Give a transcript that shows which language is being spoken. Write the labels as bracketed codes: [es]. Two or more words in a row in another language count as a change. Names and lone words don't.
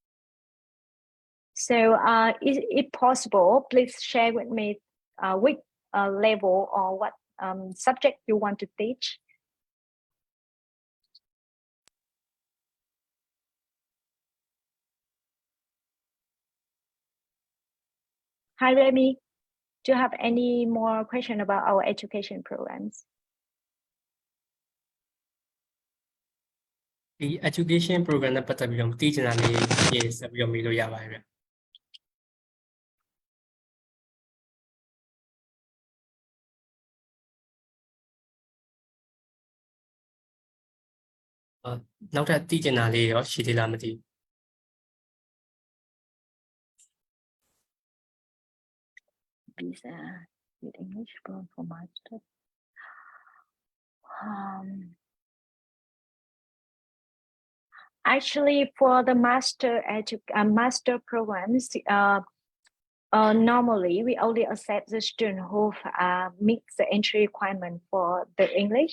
[en] So is it possible, please share with me which level or what subject you want to teach? Hi, Remy. Do you have any more question about our education programs? [my] ဒီ [en] education program [my] နဲ့ပတ်သက်ပြီးတော့သိချင်တာလေးရေးဆက်ပြီးတော့မေးလို့ရပါတယ်ဗျနောက်ထပ်သိချင်တာလေးရောရှိသေးလားမသိဘူး [en] Visa with English program for master. Actually, for the master programs, normally we only accept the student who meet the entry requirement for the English.